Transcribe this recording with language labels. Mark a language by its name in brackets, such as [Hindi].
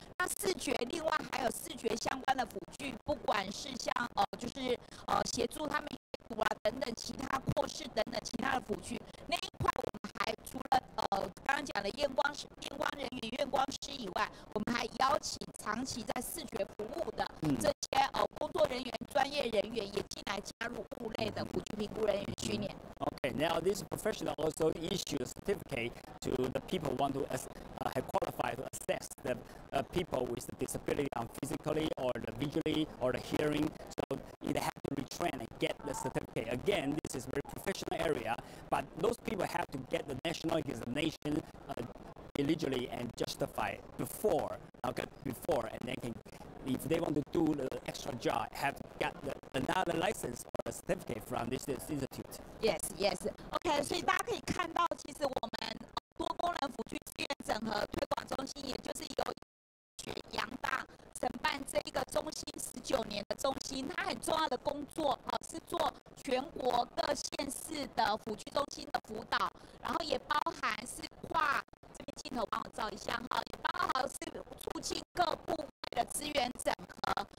[Chinese] 那视觉另外还有视觉相关的辅具，不管是像就是协助他们阅读啊等等其他扩视等等其他的辅具，那一块我们还除了刚刚讲的验光人员、验光师以外，我们还邀请长期在视觉服务的这些工作人员、专业人员也进来加入物类的辅具评估人员训练。 [English] Okay, now this professional also issue a certificate to the people who want to have qualified to assess the people with the disability on physically or the visually or the hearing. So they have to retrain and get the certificate. Again, this is a very professional area, but those people have to get the national examination illegally and justify before, and they can, if they want to do the extra job, have to get another license or a certificate from this institute. Yes. [Chinese] OK， 所以大家可以看到，其实我们多功能辅具资源整合推广中心，也就是由阳大承办这一个中心19年的中心，它很重要的工作是做全国各县市的辅具中心的辅导，然后也包含是这边镜头帮我照一下哈，也包含是促进各部位的资源整合。